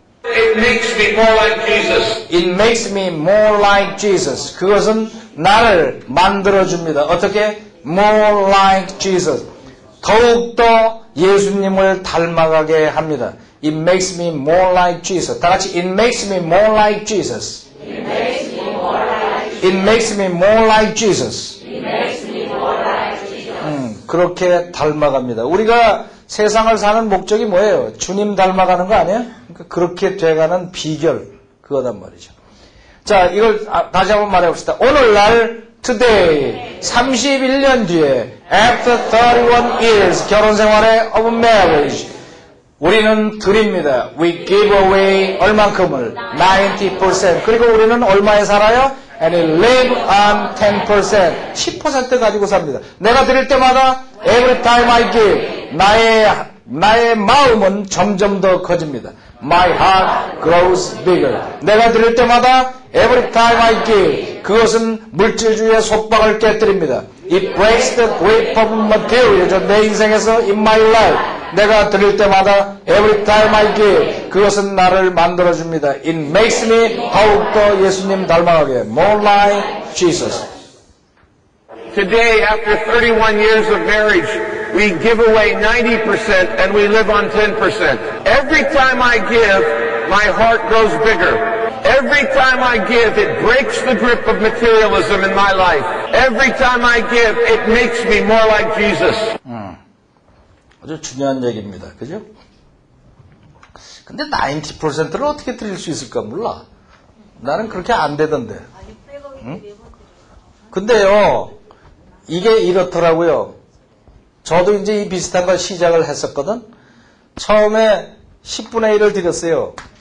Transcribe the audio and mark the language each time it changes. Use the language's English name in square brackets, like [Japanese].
[English] it makes me more like Jesus. It makes me more like Jesus. [Korean] 그것은 나를 만들어줍니다. 어떻게? [English] More like Jesus. [Korean] 더욱더 예수님을 닮아가게 합니다. [English] It makes me more like Jesus. [Korean] 다 같이 [English] It makes me more like Jesus. It makes me more like Jesus. [Korean] 그렇게 닮아갑니다. 우리가 세상을 사는 목적이 뭐예요? 주님 닮아가는 거 아니에요? 그러니까 그렇게 돼가는 비결, 그거단 말이죠. 자, 이걸 다시 한번 말해봅시다. 오늘날 [English] today, [Korean] 31년 뒤에, [English] after 31 years, [Korean] 결혼 생활의 [English] of marriage, [Korean] 우리는 드립니다. [English] We give away [Korean] 얼만큼을? [English] 90%. [Korean] 그리고 우리는 얼마에 살아요? [English] And we live on 10%. [Korean] 10% 가지고 삽니다. 내가 드릴 때마다 [English] every time I give, [Korean] 나의 마음은 점점 더 커집니다. [English] My heart grows bigger. [Korean] 내가 드릴 때마다 [English] every time I give, [Korean] 그것은 물질주의의 속박을 깨뜨립니다. [English] It breaks the grip of materialism. [Korean] 내 인생에서 [English] in my life, [Korean] 내가 드릴 때마다 [English] every time I give, [Korean] 그것은 나를 만들어줍니다. [English] It makes me [Korean] 더욱더 예수님 닮아가게. [English] More like Jesus. Today, after 31 years of marriage, we give away 90% and we live on 10%. Every time I give, my heart grows bigger. Every time I give, it breaks the grip of materialism in my life. Every time I give, it makes me more like Jesus. [Korean] 아주 중요한 얘기입니다. 그죠? 근데 90%를 어떻게 드릴 수 있을까 몰라. 나는 그렇게 안 되던데. 응? 근데요, 이게 이렇더라고요. 저도 이제 이 비슷한 걸 시작을 했었거든. 처음에 10분의 1을 드렸어요.